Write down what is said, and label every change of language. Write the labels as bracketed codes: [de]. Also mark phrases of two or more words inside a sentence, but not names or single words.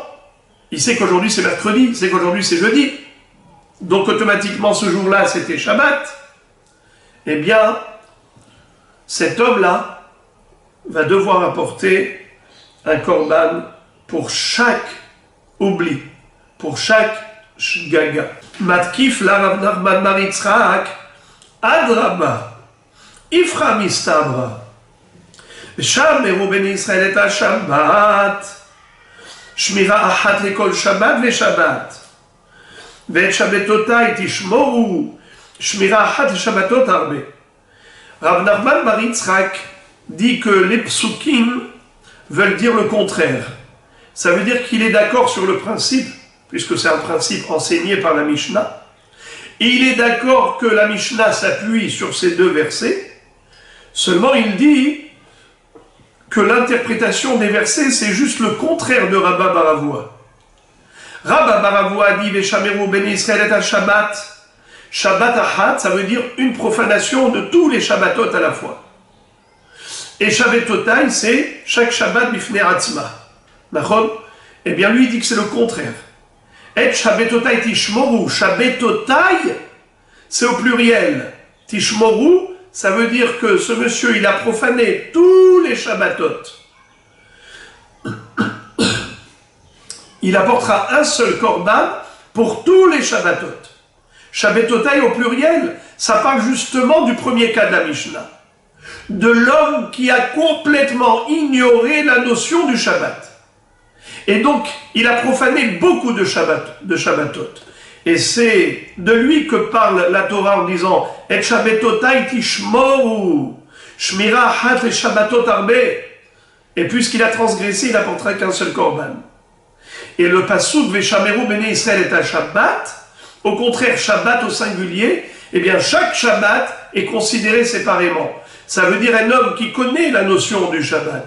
[fr] Il sait qu'aujourd'hui c'est mercredi, il sait qu'aujourd'hui c'est jeudi. Donc automatiquement ce jour-là c'était Shabbat. Eh bien, cet homme-là va devoir apporter un korban pour chaque oubli, pour chaque shgaga. [arc] מתקיף לה רב נחמן בר יצחק אדרבה איפכא מסתברא [he] שמרו בני ישראל את השבת שמירה אחת לכל שבת ושבת ואת שבתותי תשמרו שמירה אחת לשבתות הרבה. [fr] Rav Nachman bar Yitzchak dit que les psukim veulent dire le contraire. Ça veut dire qu'il est d'accord sur le principe, puisque c'est un principe enseigné par la Mishnah. Et il est d'accord que la Mishnah s'appuie sur ces deux versets, seulement il dit que l'interprétation des versets, c'est juste le contraire de Rabba bar Avua. Rabba bar Avua dit « [he] ושמרו בני ישראל את השבת ». שבת אחת, [fr] ça veut dire une profanation de tous les Shabbatot à la fois. Et Shabbatotai, c'est chaque Shabbat [he] בפני עצמה. [fr] D'accord? Eh bien lui il dit que c'est le contraire. [he] את שבתותי תשמרו, שבתותי, [fr] c'est au pluriel. Tishmoru, ça veut dire que ce monsieur, il a profané tous les Shabbatot. Il apportera un seul korban pour tous les Shabbatot. Shabbatotai au pluriel, ça parle justement du premier cas de la Mishnah. De l'homme qui a complètement ignoré la notion du Shabbat. Et donc, il a profané beaucoup de Shabbatot. Et c'est de lui que parle la Torah en disant « [he] את שבתותי תשמרו, שמירה אחת לשבתות הרבה [fr] » Et puisqu'il a transgressé, il n'apportera qu'un seul korban. Et le pasuk « [he] ושמרו בני ישראל את השבת [fr] » au contraire, Shabbat au singulier, eh bien chaque Shabbat est considéré séparément. Ça veut dire un homme qui connaît la notion du Shabbat.